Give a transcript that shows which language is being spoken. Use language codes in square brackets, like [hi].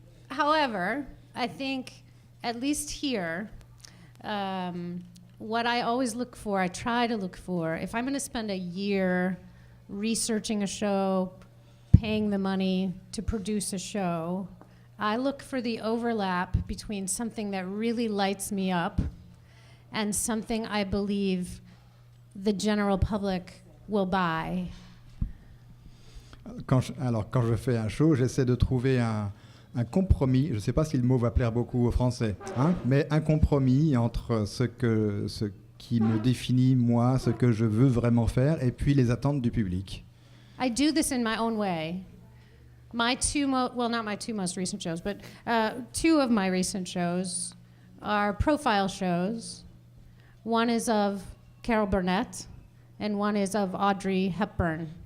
[en] However, I think, at least here, what I always look for, I try to look for, if I'm going to spend a year researching a show, paying the money to produce a show, I look for the overlap between something that really lights me up and something I believe the general public will buy. [fr] Quand je fais un show, j'essaie de trouver un compromis. Je ne sais pas si le mot va plaire beaucoup aux Français, hein, mais un compromis entre ce qui me définit, moi, ce que je veux vraiment faire, et puis les attentes du public. [en] I do this in my own way. My not my two most recent shows, but two of my recent shows are profile shows. One is of Carol Burnett, and one is of Audrey Hepburn.